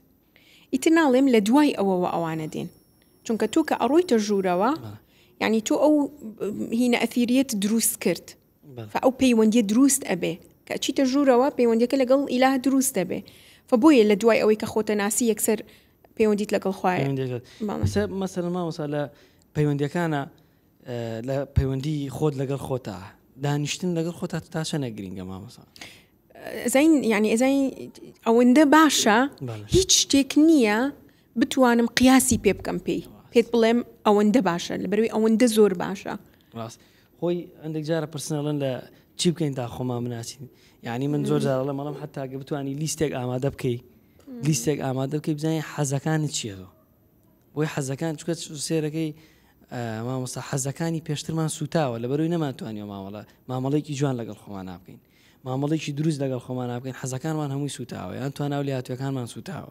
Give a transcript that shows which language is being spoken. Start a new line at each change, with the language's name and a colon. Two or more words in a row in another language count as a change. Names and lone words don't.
Central Kurdish: ئیتر ناڵێم لە دوای ئەوەوە ئەوانە دێن چونکە تۆ کە ئەڕۆیتە ژوورەوە یعنی تۆ ئەو هینە ئەثیریەت دروست کرد ئەو پەیوەندیە دروست ئەبێ کە چیتە ژوورەوە پەیوەندیەکە لەگەڵ ئیلا دروست دەبێ فبۆیە لە دوای ئەوەی کە خۆتە ناسی یەکسەر پەیوەندیت لەگەڵ خوایە مەسەلەن مامۆستا لە پەیوەندیەکانە لە پەیوەندی خۆت لەگەڵ خۆتە دانیشتن لەگەڵ خۆتا تا چەنە گرینگە مامۆستا
Arabic: زين يعني إذا
Central Kurdish: ئەوەندە باشە هیچ شتێک نییە بتوانم قیاسی پێ بکەم پێت بڵێم ئەوەندە باشە لەبەروی ئەوەندە زۆر باشە ڕاست خۆی هەندێک جارە پرسنەڵەن لە چی بکەین تا خۆمان بناسین یعنی من زۆر جارە مەڵم حتا گە بتوانی لیستێک ئامادە بکەی لیستێک ئامادە بکەی بزانین حەزەکانت چییە بۆی حەزەکان چکە سێرەکەی مامۆستا حەزەکانی پێشترمان سوتاوە لەبەروی نەماتوانیەوە مامەڵێکی جوان لەگەڵ خۆمان نابکەین مامەڵێکی دروست لەگەڵ خۆمان نابکەین حەزەکانمان هەمووی سوتاوە یان تواناو لێهاتوویەکانمان سوتاوە